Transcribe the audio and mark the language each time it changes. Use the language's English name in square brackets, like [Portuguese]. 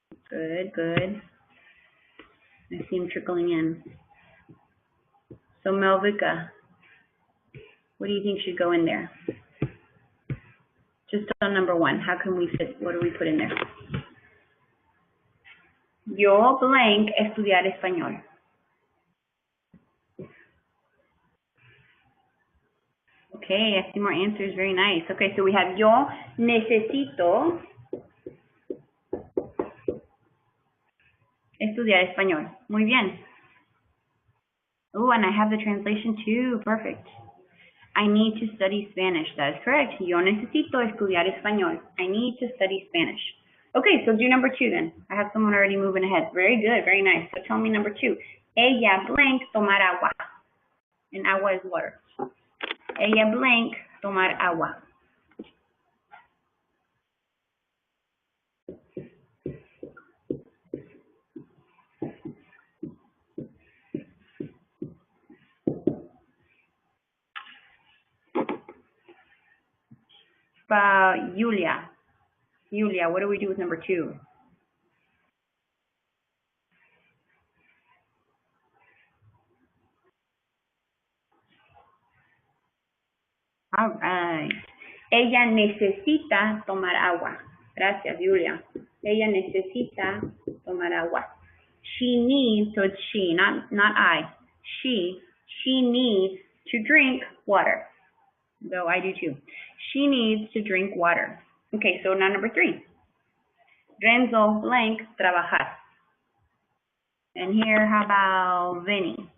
[English] Good, good. I see them trickling in. So Melvika, what do you think should go in there? Just on number one, how can we fit, what do we put in there? [Spanish] Yo blank estudiar español. [English] Okay, I see more answers, very nice. Okay, so we have [Spanish] yo necesito estudiar español. Muy bien. [English] Oh, and I have the translation too, perfect. I need to study Spanish. That is correct. [Spanish] Yo necesito estudiar español. [English] I need to study Spanish. Okay, so do number two then. I have someone already moving ahead. Very good, very nice. So tell me number two. Ella blank [Spanish] tomar agua. [English] And agua is water. [Spanish] Ella blank tomar agua. [English] Julia. Julia, what do we do with number two? All right. [Spanish] Ella necesita tomar agua. Gracias, Julia. Ella necesita tomar agua. [English] She needs, so it's she, not I. She needs to drink water. Though I do too. She needs to drink water. Okay, so now number three. Renzo blank trabajar. And here, how about Vinny?